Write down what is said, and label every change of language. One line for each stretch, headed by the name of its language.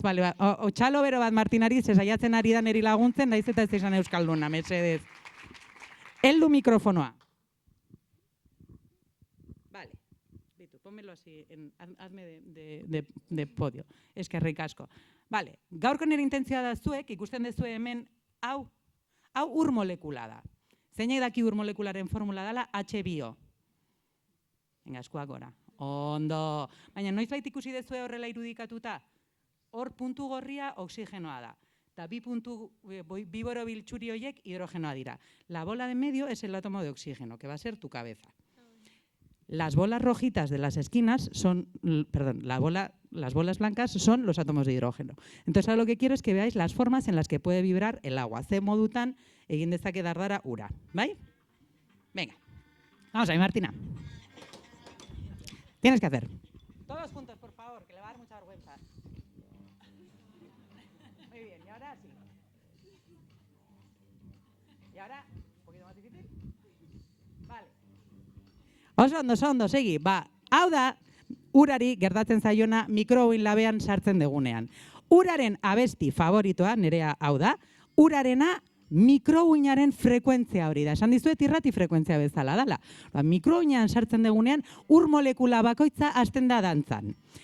Basque: Vale, txalo bero bat Martinari, saiatzen ari da neri laguntzen, naiz eta ez izan euskalduna, mesedez. Heldu mikrofonoa.
Spanish: Vale. Bitu, pónmelo así, hazme de podio.
Basque: Eskerrik asko. Vale, gaurko nire intentzioa da zuek, ikusten dezue hemen, hau ur molekula da. Zeinek daki ur molekularen formula dela H-bio. Venga, eskuak gora. Ondo. Baina noizbait ikusi dezue horrela irudikatuta? Hor puntu gorria oxigenoa da. Eta bi borobil txuri horiek hidrogenoa dira.
Spanish: La bola de medio es el átomo de oxígeno, que va a ser tu cabeza. Las bolas rojitas de las esquinas son, las bolas blancas son los átomos de hidrógeno. Entonces ahora lo que quiero es que veáis las formas en las que puede vibrar el agua.
Basque: Ze modutan egin dezake dardara ura.
Spanish: ¿Bai? Venga. Vamos ahí, Martina. Tienes que hacer. Todos juntos, por favor, que le va a dar mucha vergüenza. Muy bien, y ahora sí. Y ahora, un poquito más difícil.
Basque: Vale. Oso ondo, segi. Hau da, urari gertatzen zaiona mikrouin labean sartzen degunean. Uraren abesti favoritoa, nerea hau da, urarena mikrouinaren frekuentzia hori da. Esan dizuet irrati frekuentzia bezala dela. Mikrouinean sartzen degunean, ur molekula bakoitza hasten da dantzan.